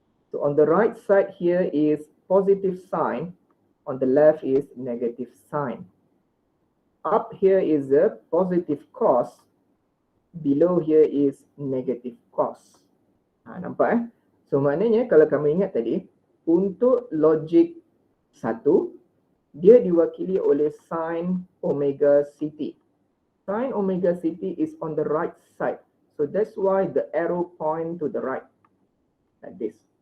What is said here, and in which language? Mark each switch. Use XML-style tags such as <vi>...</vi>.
<en>So on the right side here is positive sine, on the left is negative sine. Up here is a positive cos, below here is negative cos.</en> <ms>Nampak So maknanya kalau kamu ingat tadi, untuk logik 1, dia diwakili oleh sin omega ct.</ms> <en>Sin omega ct is on the right side. So that's why the arrow point to the right, like this.</en>